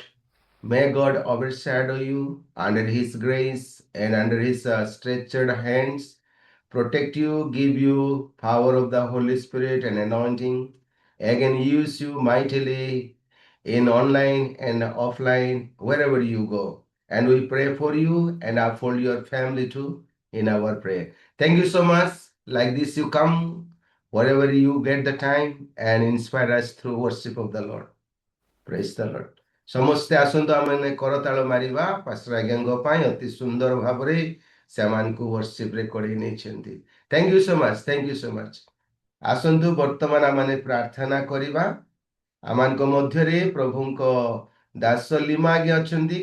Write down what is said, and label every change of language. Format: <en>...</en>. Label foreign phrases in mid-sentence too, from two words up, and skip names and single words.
<en>May God overshadow you under His grace and under His stretched hands, protect you, give you power of the Holy Spirit and anointing, again use you mightily in online and offline, wherever you go. And we pray for you and uphold your family too in our prayer. Thank you so much. Like this, you come wherever you get the time and inspire us through worship of the Lord. Praise the Lord.</en> <or>ସମସ୍ତେ ଆସନ୍ତୁ ଆମେ କରତାଳ ମାରିବା ପାଷ୍ଟର ଆଜ୍ଞାଙ୍କ ପାଇଁ ଅତି ସୁନ୍ଦର ଭାବରେ ସେମାନଙ୍କୁ ବର୍ଷିପରେ କଢେଇ ନେଇଛନ୍ତି।</or> <en>thank you so much, thank you so much.</en> <or>ଆସନ୍ତୁ ବର୍ତ୍ତମାନ ଆମେ ପ୍ରାର୍ଥନା କରିବା। ଆମମାନଙ୍କ ମଧ୍ୟରେ ପ୍ରଭୁଙ୍କ ଦାସ ଲିମା ଆଜ୍ଞା ଅଛନ୍ତି।</or>